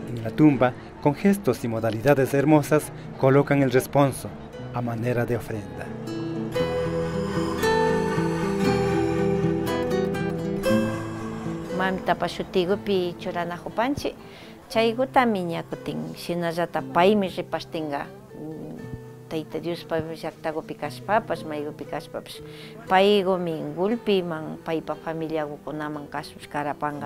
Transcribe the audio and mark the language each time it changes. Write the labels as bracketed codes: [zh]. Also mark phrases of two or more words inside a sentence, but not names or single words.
[es] la tumba, con gestos y modalidades hermosas, colocan el responso a manera de ofrenda. [qu] Mamita pashutigupi churanajupanchi, chayguta miñakutin, shinallata paymi ripashtinga. Tayta Dios llaqtagupi kashpapas, maygupi kashpapas, paygu mingulpiman, paypa familiakunaman karapanqa.